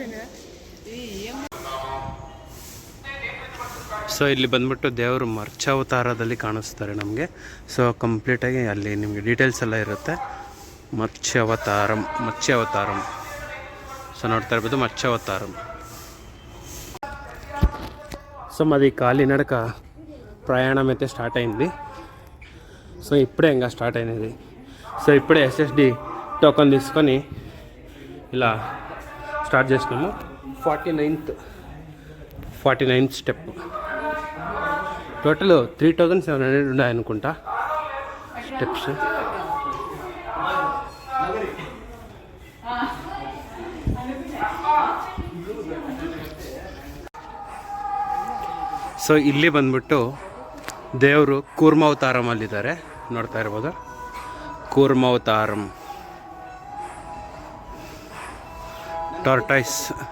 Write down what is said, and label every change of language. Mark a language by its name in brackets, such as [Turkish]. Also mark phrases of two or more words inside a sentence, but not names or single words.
[Kannada] ಸೊ ಇಲ್ಲಿ ಬಂದ್ಬಿಟ್ಟು ದೇವರು ಮತ್ಸ್ಯಾವತಾರದಲ್ಲಿ ಕಾಣಿಸ್ತಾರೆ ನಮಗೆ. ಸೊ ಕಂಪ್ಲೀಟಾಗಿ ಅಲ್ಲಿ ನಿಮಗೆ ಡೀಟೇಲ್ಸ್ ಎಲ್ಲ ಇರುತ್ತೆ. ಮತ್ಸ್ಯಾವತಾರಂ. సో ನೋಡ್ತಾ ಇರ್ಬೋದು మత్స్యావతారం. [Telugu] సో మాది కాలినడక ప్రయాణం అయితే స్టార్ట్ అయింది. సో ఇప్పుడే ఇంకా స్టార్ట్ అయినది. సో ఇప్పుడే SSD టోకన్ తీసుకొని ఇలా స్టార్ట్ చేసినాము. 49th స్టెప్. టోటల్ 3700 ఉన్నాయి అనుకుంటా స్టెప్స్. [Kannada] ಸೊ ಇಲ್ಲಿ ಬಂದ್ಬಿಟ್ಟು ದೇವರು ಕೂರ್ಮಾವತಾರಮಲ್ಲಿದ್ದಾರೆ, ನೋಡ್ತಾ ಇರ್ಬೋದು. ಕೂರ್ಮಾವತಾರಂ ಟಾರ್ಟೈಸ್.